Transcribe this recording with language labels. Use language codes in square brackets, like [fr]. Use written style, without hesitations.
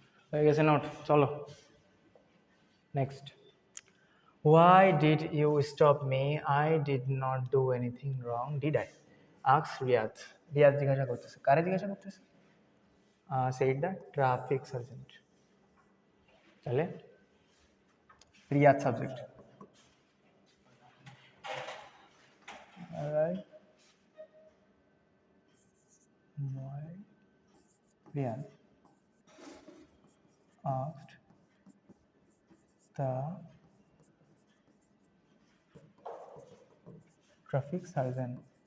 [bn] হয়ে গেছে নোট, চলো next. [en] Why did you stop me? I did not do anything wrong, did I? Ask Riyad. [bn] Riyad জিজ্ঞাসা করতেছে, কারে জিজ্ঞাসা করতেছে? [en] said the traffic sergeant. [bn] তাহলে Riyad subject. [en] Alright. Why Riyad asked the traffic sergeant